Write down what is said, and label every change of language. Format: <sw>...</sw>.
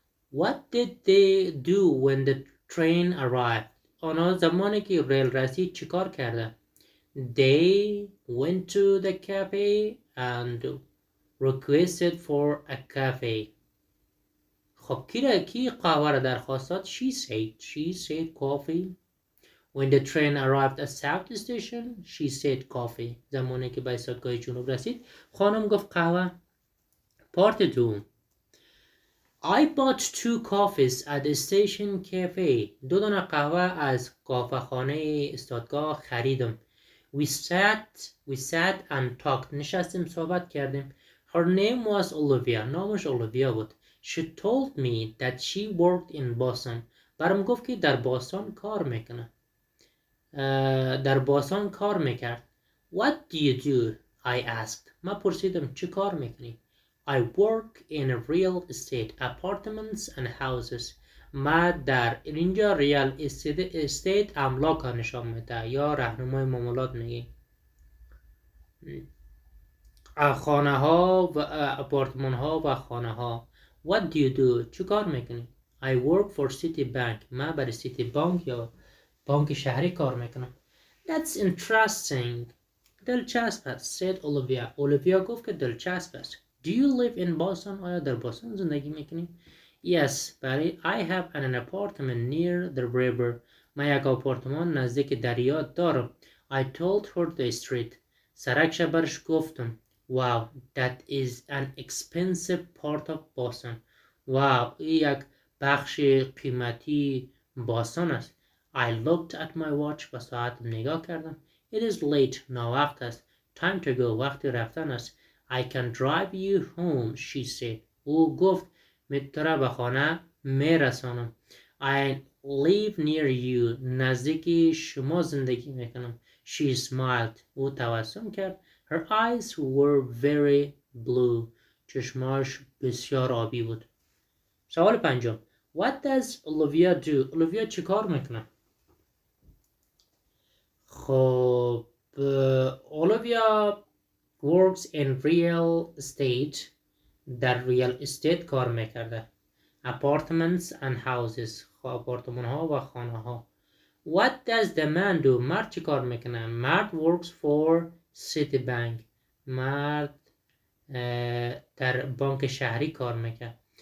<en>What did they do when the train arrived.</en> <fa>آنها زمانی که ریل رسید چیکار کردن؟</fa> <en>They went to the cafe and requested for a cafe.</en> <fa>خب کی قهوه را درخواست داد؟</fa> <en>She said coffee. When the train arrived at South Station, she said coffee.</en> <fa>زمانی که به ایستگاه جنوب رسید خانم گفت قهوه.</fa> <en>Part 2. I bought 2 coffees at the station cafe.</en> <fa>2 دانه قهوه از قهوه خانه ایستگاه خریدم.</fa> <en>We sat and talked.</en> <fa>نشستیم صحبت کردیم.</fa> <en>Her name was Olivia.</en> <fa>نامش اولویا بود.</fa> <en>She told me that she worked in Boston.</en> <fa>برام گفت که در باستان کار میکنه. در باستان کار میکرد.</fa> <en>What do you do? I asked.</en> <fa>من پرسیدم چه کار میکنی؟</fa> <en>I work in real estate, apartments and houses.</en> <fa>ما در اینجا ریال استیت املاک ها نشان میده یا راهنمای معاملات میگیم. خانه ها و اپارتمان ها و خانه ها.</fa> <en>What do you do?</en> <fa>چه کار میکنی؟</fa> <en>I work for City Bank.</en> <fa>من برای سیتی بانک یا بانک شهری کار میکنم.</fa> <en>That's interesting.</en> <fa>دلچسب است.</fa> <en>said Olivia.</en> <fa>اولویا گفت که دلچسب است.</fa> <en>Do you live in Boston?</en> <fa>آیا در بوستون زندگی میکنی؟</fa> <en>Yes, برای I have an apartment near the river.</en> <fa>من یک آپارتمان نزدیک دریا دارم.</fa> <en>I told her the street.</en> <fa>سرکش برش گفتم.</fa> <en>Wow, that is an expensive part of Boston.</en> <fa>Wow, این یک بخش قیمتی باستان است.</fa> <en>I looked at my watch</en> <fa>و ساعتم نگاه کردم.</fa> <en>It is late.</en> <fa>ناوقت است.</fa> <en>Time to go.</en> <fa>وقت رفتن است.</fa> <en>I can drive you home, she said.</en> <fa>او گفت من تو را به خانه میرسانم.</fa> <en>I live near you.</en> <fa>نزدیک شما زندگی میکنم.</fa> <en>She smiled.</en> <fa>او تبسم کرد.</fa> <en>Her eyes were very blue.</en> <fa>چشماش بسیار آبی بود. سوال پنجم.</fa> <en>What does Olivia do?</en> <fa>Olivia چی کار میکنه؟ خب</fa> <en>Olivia works in real estate.</en> <fa>در ریال استیت کار میکرده.</fa> <en>Apartments and houses.</en> <fa>آپارتمان ها و خانه ها.</fa> <en>What does the man do?</en> <fa>مرد چی کار میکنه؟ مرد</fa> <en>works for Citibank.</en> <fa>مرد در بانک شهری کار میکنه.</fa>